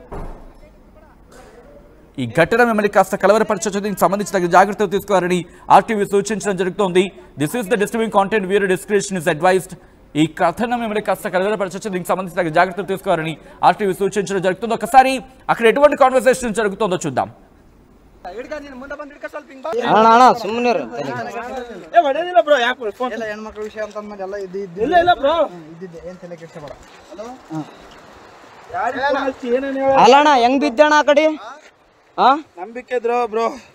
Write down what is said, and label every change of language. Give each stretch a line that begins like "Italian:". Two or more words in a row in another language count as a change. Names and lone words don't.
Telugu: ఈ ఘటన మిమ్మల్ని కాస్త కలవరపరచవచ్చు. దీనికి సంబంధించి తగిన జాగ్రత్తలు తీసుకోవాలని ఆర్టీవీ సూచించడం జరుగుతోంది.
English: this is the disturbing content, viewer description is advised.
Telugu: ఈ కథను మిమ్మల్ని కాస్త కలవరపరచవచ్చు. దీనికి సంబంధించి తగిన జాగ్రత్తలు తీసుకోవాలని ఆర్టీవీ సూచించడం జరుగుతుంది. ఒకసారి అక్కడ ఎటువంటి కాన్వర్సేషన్ జరుగుతుందో చూద్దాం.
Kannada: ಅಲ್ಲಣ್ಣ ಹೆಂಗ್ ಬಿದ್ದಣ್ಣ ಆ ಕಡೆ ನಂಬಿಕೆ ಇದ್ರು ಬ್ರೋ